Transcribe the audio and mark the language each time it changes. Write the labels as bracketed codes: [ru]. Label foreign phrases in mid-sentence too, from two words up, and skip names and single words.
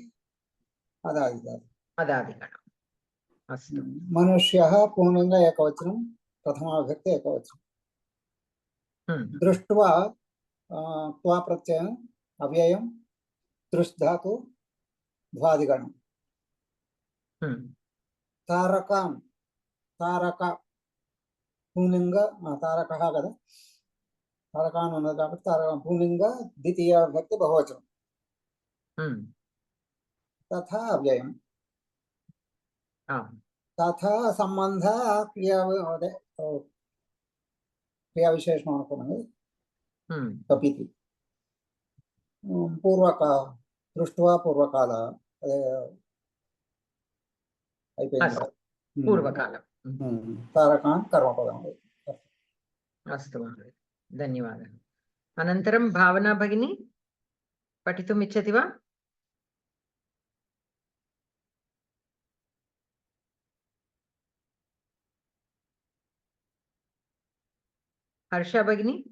[sa] अदादिगणम्. अस्तु. मनुष्यः पुंलिंग एकवचनं प्रथमाविभक्ति एकवचनं. दृष्ट्वा त्वा प्रत्ययम् अव्ययं दृश् धातु द्वादिगणम्. [te] తారకాం తారక పుంలింగ తారకः కదా తారకాన్ ఉన్నది కాబట్టి తారక పుంలింగ ద్వితీయ విభక్తి బహువచనం తథా అవ్యయం తథా సంబంధ క్రియా అదే క్రియా విశేషణం అనుకున్నది కపితి దృష్ట్వా పూర్వకాల అదే అయిపోయింది పూర్వకాలం తారకాన్ కర్మపదం [sa] अस्तु महोदय धन्यवादः अनन्तरं भावना भगिनी पठितुम् इच्छति वा हर्षा भगिनी